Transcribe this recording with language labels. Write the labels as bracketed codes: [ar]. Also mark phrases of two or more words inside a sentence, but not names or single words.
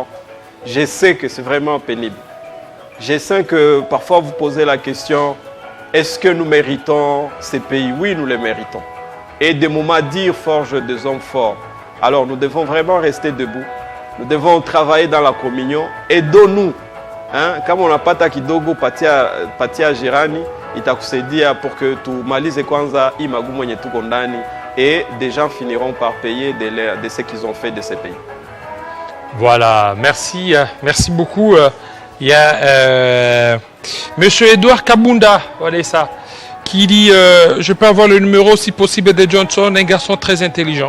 [fr] Je sais que c'est vraiment pénible. Je sais que parfois vous posez la question, est-ce que nous méritons ces pays? Oui, nous les méritons. Et des moments durs forgent des hommes forts. Alors nous devons vraiment rester debout. Nous devons travailler dans la communion. Aidons-nous. Hein? [sw] Kama unapata kidogo patia jirani itakusaidia [fr] pour que [sw] tumalize kwanza hii magumu yenye tuko ndani [fr] et des gens finiront par payer de ce qu'ils ont fait de ces pays. Voilà, merci beaucoup. Il y a Monsieur Edouard Kabunda, voilà ça, qui dit je peux avoir le numéro si possible de Johnson, un garçon très intelligent.